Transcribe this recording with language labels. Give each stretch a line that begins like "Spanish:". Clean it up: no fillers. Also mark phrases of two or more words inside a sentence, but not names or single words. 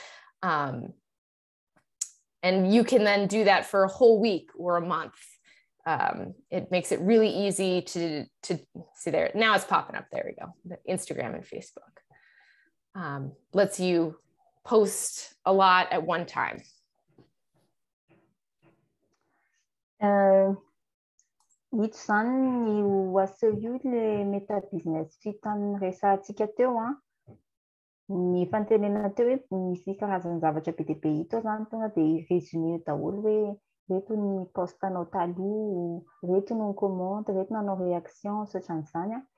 English: And you can then do that for a whole week or a month. It makes it really easy to see there. Now it's popping up. There we go. The Instagram and Facebook. Lets you post a lot at one time.
Malagasy: Itany ho aseho le meta business vita amin'ny resantsika teo a. Ny fantenena teo hoe misy karazana zavatra be dia be hita zany tonga dia résumé daholo hoe reto ny postanao taloha, reto no comment, reto nanao réaction, ohatran'izany a.